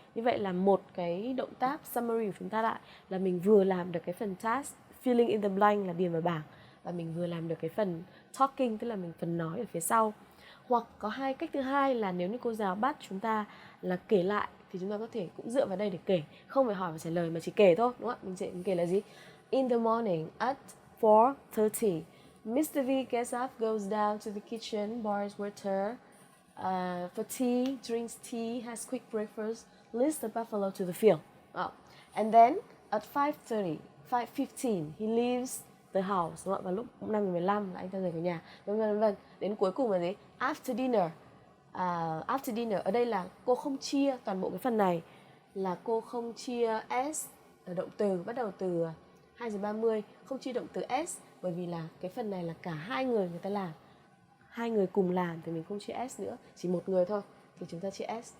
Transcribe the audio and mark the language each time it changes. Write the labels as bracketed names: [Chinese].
[Vietnamese] Như vậy là một cái động tác summary của chúng ta lại là mình vừa làm được cái phần [English] task filling in the blank [Vietnamese] là điền vào bảng, và mình vừa làm được cái phần talking, tức là mình phần nói ở phía sau. Hoặc có hai cách thứ hai là nếu như cô giáo bắt chúng ta là kể lại thì chúng ta có thể cũng dựa vào đây để kể, không phải hỏi và trả lời mà chỉ kể thôi, đúng không ạ? Mình kể là gì? [English] In the morning at 4:30, Mr. V gets up, goes down to the kitchen, boils water for tea, drinks tea, has quick breakfast, leads the buffalo to the field. And then at 5:30, 5:15, he leaves the house, [Vietnamese] đúng không? Vào lúc 5:15 là anh ta rời khỏi nhà, vân vân. Đến cuối cùng là gì? [English] After dinner. After dinner [Vietnamese] ở đây là cô không chia toàn bộ cái phần này, là cô không chia s ở động từ bắt đầu từ 2:30, không chia động từ s, bởi vì là cái phần này là cả hai người ta làm, hai người cùng làm thì mình không chia s nữa, chỉ một người thôi thì chúng ta chia s.